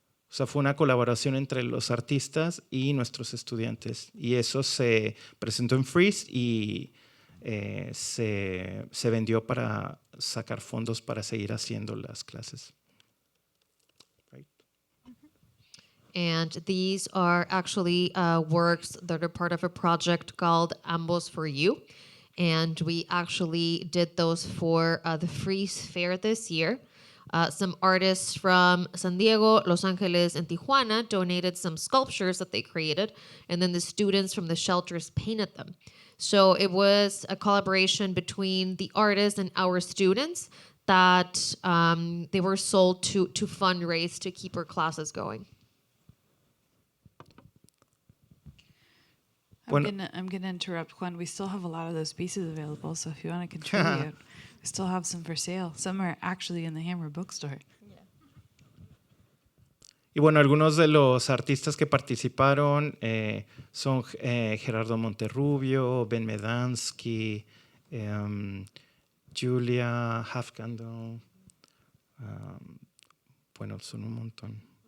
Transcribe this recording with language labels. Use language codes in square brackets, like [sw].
[es] O sea, fue una colaboración entre los artistas y nuestros estudiantes, y eso se presentó en Freeze y se vendió para sacar fondos para seguir haciendo las clases. [en] Right. And these are actually works that are part of a project called AMBOS for You. And we actually did those for the Freeze Fair this year. Some artists from San Diego, Los Angeles, and Tijuana donated some sculptures that they created, and then the students from the shelters painted them. So it was a collaboration between the artists and our students that they were sold to fundraise to keep our classes going. I'm gonna interrupt, Juan. We still have a lot of those pieces available, so if you want to contribute, we still have some for sale. Some are actually in the Hammer bookstore. [es] Y bueno, algunos de los artistas que participaron son Gerardo Monterrubio, Ben Medansky, Julia Hafkando, bueno, son un montón.